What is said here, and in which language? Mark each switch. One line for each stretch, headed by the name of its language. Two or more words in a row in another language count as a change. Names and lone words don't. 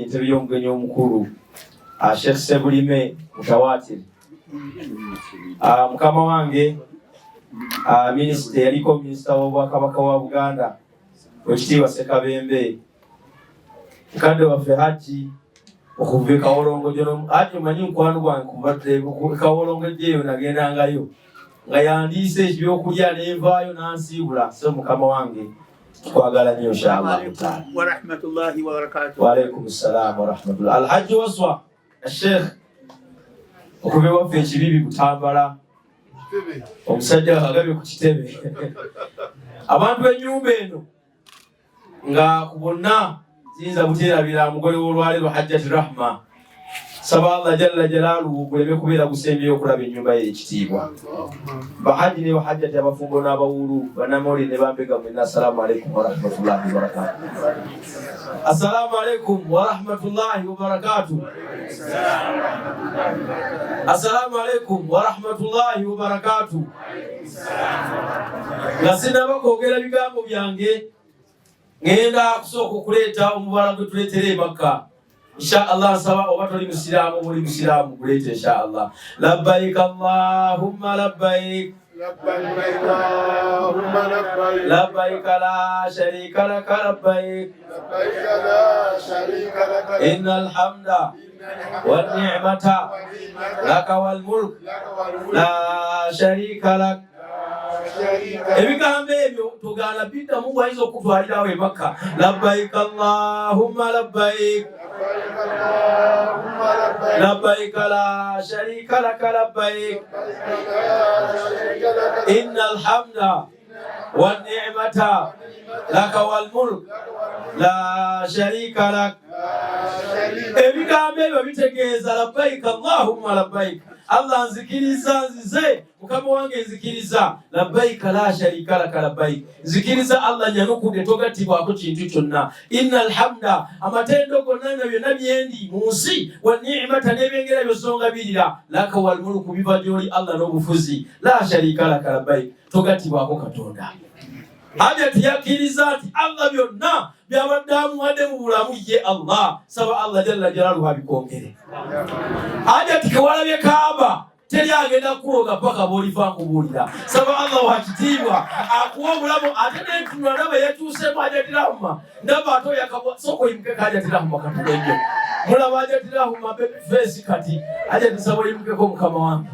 Ganda: entebe y'omugenyi omukulu Sheikh Sebulime Mutawatir, mukama wange Minisita yaliko Minisita w'Obwakabaka wa Buganda Oweekitiibwa Ssekabembe, mukadde waffe Haji okuva e Kawolongo jono Haji omanyi mukwano gwange kubadde Kawolongo ejeeyo nagendangayo nga yandiise ebyokulya n'envaayo n'ansiibula. So mukama wange tukwagala nnyo inshallah.
Arabic: ورحمة الله وبركاته. وعليكم السلام ورحمة الله.
Ganda: Alhaji Waswa Sheikh okuva waffe ekibibi Butambala, omusajja agabye ku kitebe abantu b'ennyumba eno nga ku bonna ziyinza buteerabira mugole w'olwaleero Hajjati Rahma, saba
Arabic: الله جل جلاله
Ganda: guleme kubeera gusembyeyo okulaba ennyumba ye ekitiibwa. Bahaji ne Bahajjati abafumbo n'abawulu bannamawulire ne bambega mwenna,
Arabic: السلام عليكم ورحمة الله وبركاته. السلام عليكم ورحمة الله وبركاته. السلام عليكم ورحمة الله وبركاته.
Ganda: Nga sinaba kwogera bigambo byange, ngenda kusooka okuleeta omubala gwe tuleetera e Makka. Inshallah nsaba oba toli musiraamu buli musiraamu guleete inshallah.
Arabic: لبيك اللهم لبيك، لبيك اللهم لبيك، لبيك لا شريك لك لبيك، لبيك لا شريك لك، إن الحمد والنعمة لك والملك لا شريك لك.
Ganda: Ebigambo ebyo tugaana biddamu bwayinza okutwalirawo e Makka.
Arabic: لبيك اللهم لبيك، لبيك لا شريك لك لبيك، إن الحمد والنعمة لك والملك لا شريك لك.
Ganda: Ebigambo ebyo bitegeeza
Arabic: لبيك اللهم لبيك,
Ganda: Allah nzikiriza nzize mukama wange nzikiriza,
Arabic: لبيك لا شريك لك لبيك,
Ganda: nzikiriza Allah nyanukudde togattibwako kintu kyonna,
Arabic: إن الحمد
Ganda: amatendo gonna byonna byendi mu nsi,
Arabic: والنعمة
Ganda: n'ebyengera byosonga birira,
Arabic: لك والملك
Ganda: biva gy'oli Allah n'obufuzi,
Arabic: لا شريك لك لبيك,
Ganda: togattibwako Katonda. Hajjati yakkiriza nti Allah byonna byabadde amuwadde mu bulamu ye Allah, saba
Arabic: الله جل جلاله
Ganda: abikongere. Hajjati kewalabye Kaaba teri agenda kuloga paka bw'oliva nkubuulira, saba Allah wakitiibwa akuwa obulamu ate n'entunula ndaba yetuusemu Hajjati Rahma, ndaba ate oyakabwa sooka oyimukeko Hajjati Rahma katulenjo mulaba Hajjati Rahma face kati Hajjati saba oyimukeko mukama wange.